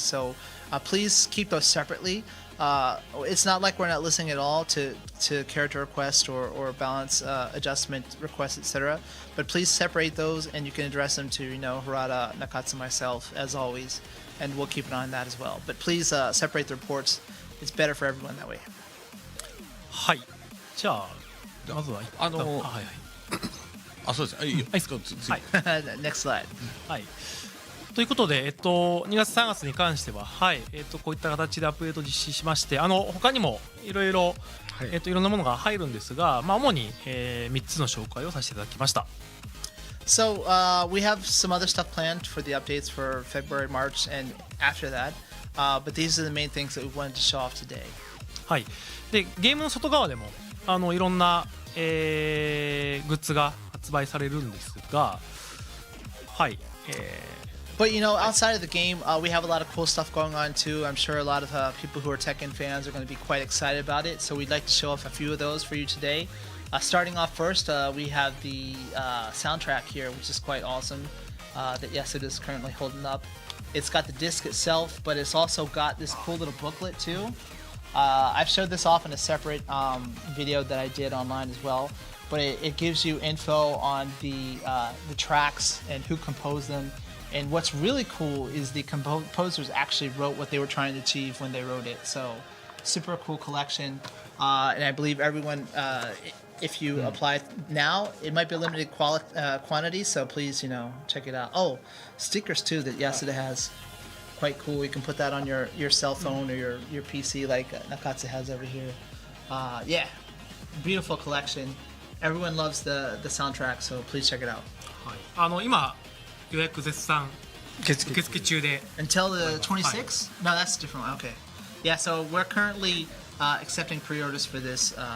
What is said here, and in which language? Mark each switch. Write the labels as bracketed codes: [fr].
[en] So please keep those separately. It's not like we're not listening at all to character requests or balance adjustment requests, etc. But please separate those, and you can address them to Harada, Nakatsu, myself, as always, and we'll keep an eye on that as well. But please separate the reports. It's better for everyone that way. [ja] はい、じゃあまずははいはいあ、そうです。いいよ。はい、 [en] Next slide. [ja] はい。ということで、2月3月に関しては、はい、こういった形でアップデート実施しまして、他にもいろいろいろんなものが入るんですが、主に、3つの紹介をさせていただきました。 [en] So we have some other stuff planned for the updates for February, March, and after that. But these are the main things that we wanted to show off today. [ja] はい。で、ゲームの外側でもいろんな、グッズが発売されるんですが、はい。 [en] But outside of the game, we have a lot of cool stuff going on too. I'm sure a lot of people who are Tekken fans are going to be quite excited about it. So we'd like to show off a few of those for you today. Starting off first, we have the soundtrack here, which is quite awesome. That Yasuda is currently holding up. It's got the disc itself, but it's also got this cool little booklet too. I've showed this off in a separate video that I did online as well. But it gives you info on the tracks and who composed them. And what's really cool is the composers actually wrote what they were trying to achieve when they wrote it. So, super cool collection. And I believe everyone, if you apply now, it might be a limited quantity. So please, check it out. Oh, stickers too that Yasuda has. Quite cool. You can put that on your cell phone or your PC like Nakatsu has over here. Yeah, beautiful collection. Everyone loves the soundtrack, so please check it out. [ja] はい、今予約絶賛受付中で [en] Until the 26th? No, that's a different one. Okay. Yeah, so we're currently accepting pre-orders for this.